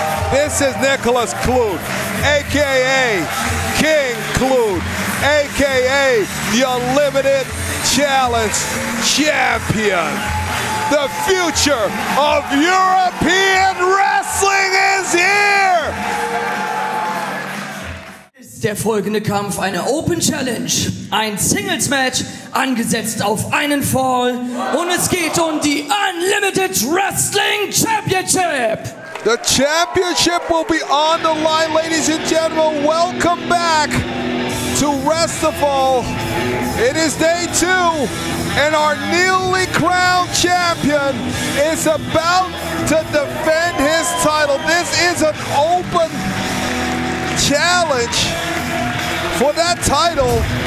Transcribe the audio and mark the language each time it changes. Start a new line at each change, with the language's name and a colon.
English: This is Nickolas Kluth, a.k.a. King Kluth, a.k.a. the Unlimited Challenge Champion. The future of European Wrestling is here!
German: Der folgende Kampf eine Open Challenge, ein Singles Match, angesetzt auf einen Fall und es geht um die Unlimited Wrestling Championship.
English: The championship will be on the line, ladies and gentlemen. Welcome back to WRESTIVAL. It is day 2, and our newly crowned champion is about to defend his title. This is an open challenge for that title.